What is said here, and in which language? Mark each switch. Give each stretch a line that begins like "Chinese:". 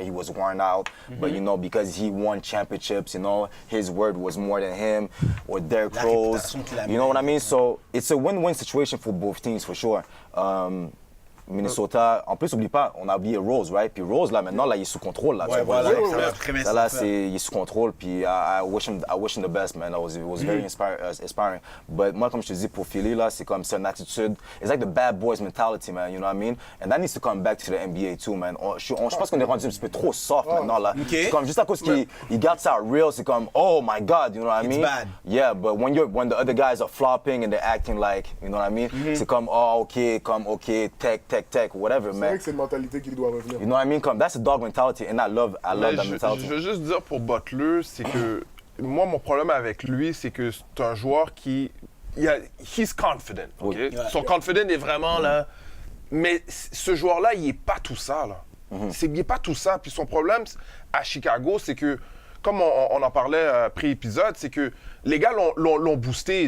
English: He was worn out, but you know, because he won championships, you know, his word was more than him or Derrick Rose. You know what I mean? So it's a win-win situation for both teams for sure.
French: Minnesota, en plus, oublie pas, on a oublié Rose, right? Puis Rose, là, maintenant, là, il est sous contrôle, là. Ouais, tu vois, voilà, là, excellent. là, il est sous contrôle, puis
English: I wish him the best, man. It was very inspiring. But
French: moi, comme je te dis, pour Philly, là, c'est une attitude,
English: it's like the bad boys mentality, man, you know what I mean? And that needs to come back to the NBA, too, man.
French: Je pense qu'on est rendu un petit peu trop soft maintenant, là. C'est comme, juste à cause qu'il garde ça real, c'est comme,
English: oh my God, you know what I mean? It's bad. Yeah, but when the other guys are flopping and they're acting like, you know what I mean?
French: C'est comme, oh, OK, tech, whatever, C'est vrai que c'est une mentalité qui doit revenir.
English: You know what I mean? Comme, that's a dog mentality, and I love that mentality.
French: Je veux juste dire pour Butler, c'est que moi, mon problème avec lui, c'est que c'est un joueur qui...
English: He's confident, OK?
French: Oui. Son confident est vraiment là. Mais ce joueur-là, il n'est pas tout ça, là. Il n'est pas tout ça. Puis son problème à Chicago, c'est que, comme on en parlait pré-épisode, c'est que les gars l'ont boosté.